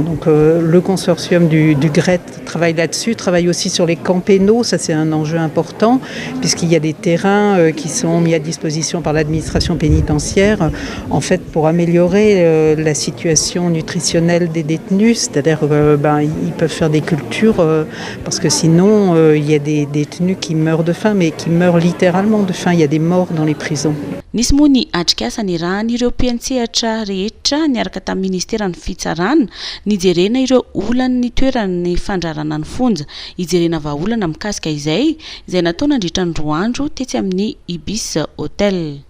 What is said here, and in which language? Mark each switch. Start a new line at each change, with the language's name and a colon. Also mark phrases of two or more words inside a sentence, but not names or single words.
French: Donc le consortium du GRET travaille là-dessus, travaille aussi sur les camps pénaux, ça c'est un enjeu important, puisqu'il y a des terrains qui sont mis à disposition par l'administration pénitentiaire, en fait pour améliorer la situation nutritionnelle des détenus, c'est-à-dire ils peuvent faire des cultures, parce que sinon il y a des détenus qui meurent de faim, mais qui meurent littéralement de faim, il y a des morts dans les prisons.
Malagasy: Nisy moa ny atrikasany rahan'ireo mpiantsehatra rehetra niaraka tamin'ny ministeran'ny fitsarana nijerena ireo olan'ny toeran'ny fandrarana ny fonja ijerena vahaolana mikasika izay natao nandritra ny roa andro tetsy amin'ny Ibis Hotel.